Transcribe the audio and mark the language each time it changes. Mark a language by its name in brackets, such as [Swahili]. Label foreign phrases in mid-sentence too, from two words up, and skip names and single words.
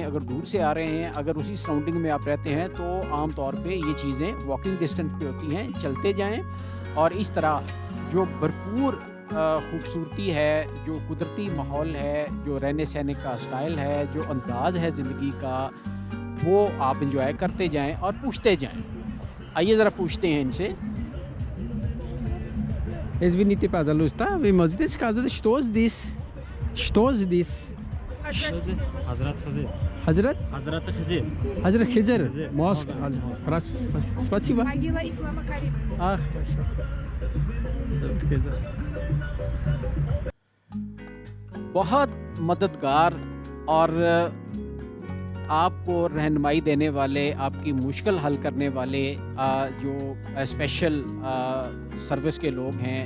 [Urdu] اگر دور سے آ رہے ہیں، اگر اسی سراؤنڈنگ میں آپ رہتے ہیں تو عام طور پہ یہ چیزیں [English] walking distance [Urdu] پہ ہوتی ہیں، چلتے جائیں اور اس طرح جو بھرپور خوبصورتی ہے، جو قدرتی ماحول ہے، جو رہنے سہنے کا اسٹائل ہے، جو انداز ہے زندگی کا، وہ آپ انجوائے کرتے جائیں اور پوچھتے جائیں. آئیے ذرا پوچھتے ہیں ان سے. [Russian] Извините, пожалуйста, вы можете сказать, что здесь? Что здесь? Hazrat Khizr. Hazrat? Hazrat Khizr. Hazrat Khizr. Khizr. Мозг. Хорошо. Спасибо. Могила Ислама Каримова. Ах, хорошо. Hazrat Khizr. [Urdu] بہت مددگار اور آپ کو رہنمائی دینے والے، آپ کی مشکل حل کرنے والے جو [English] special service [Urdu] کے لوگ ہیں,